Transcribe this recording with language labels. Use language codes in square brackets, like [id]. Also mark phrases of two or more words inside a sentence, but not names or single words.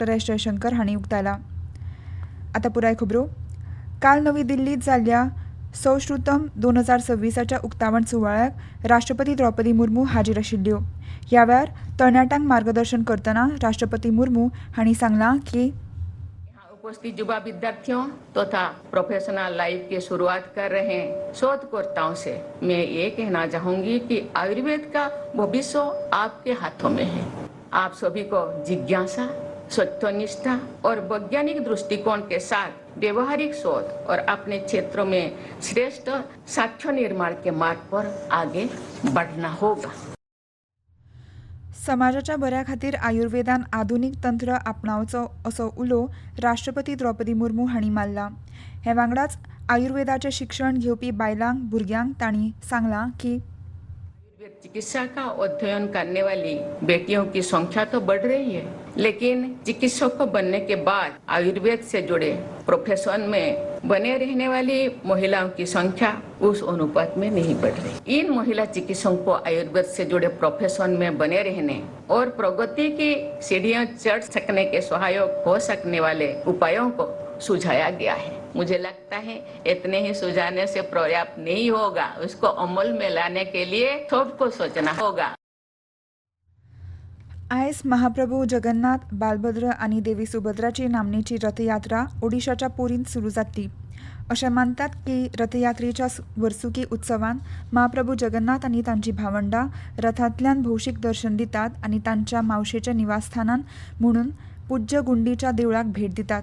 [kok] एस. जयशंकर हांणी उक्तायला. आतां पुराय खबरो. काल नवी दिल्लीत जाल्ल्या सौश्रुतम 2026च्या उक्तावण सुवाळ्याक राष्ट्रपती द्रौपदी मुर्मू हाजीर आशिल्ल्यो. ह्या वेळार तरणाट्यांक मार्गदर्शन करतना राष्ट्रपती मुर्मू हांणी सांगलां की [hi] उपस्थित युवा विद्यार्थियों तथा [en] professional life [hi] की शुरुआत कर रहे शोधकर्ताओं से मैं ये कहना चाहूंगी कि आयुर्वेद का भविष्य आपके हाथों में है. आप सभी को जिज्ञासा, सत्यनिष्ठा और वैज्ञानिक दृष्टिकोण के साथ व्यवहारिक शोध और अपने क्षेत्रों में श्रेष्ठ साक्ष्य निर्माण के मार्ग पर आगे बढ़ना होगा. [kok] समाजाच्या बऱ्या खातीर आयुर्वेदान आधुनीक तंत्र आपणावचो असो उलो राष्ट्रपती द्रौपदी मुर्मू हांणी मारला. हे वांगडाच आयुर्वेदाचें शिक्षण घेवपी बायलांक भुरग्यांक तांणी सांगलां की [hi] आयुर्वेद चिकित्सा का अध्ययन करने वाली बेटियों की संख्या तो बढ़ रही है, लेकिन चिकित्सक बनने के बाद आयुर्वेद से जुड़े प्रोफेशन में बने रहने वाली महिलाओं की संख्या उस अनुपात में नहीं बढ़ रही. इन महिला चिकित्सकों को आयुर्वेद से जुड़े प्रोफेशन में बने रहने और प्रगति की सीढ़ियां चढ़ सकने के सहायक हो सकने वाले उपायों को सुझाया गया है. मुझे लगता है इतने ही सुझाने से पर्याप्त नहीं होगा, उसको अमल में लाने के लिए सबको सोचना होगा. [kok] आयज महाप्रभू जगन्नाथ, बालभद्र आनी देवी सुभद्राची नामनेची रथयात्रा ओडिशाच्या पुरींत सुरू जातली. अशें मानतात की रथयात्रेच्या वर्सुकी उत्सवान महाप्रभू जगन्नाथ आनी तांची भावंडा रथांतल्यान भौशीक दर्शन दितात आनी तांच्या मावशेच्या निवासस्थानान म्हणून पूज्य गुंडीच्या देवळाक भेट दितात.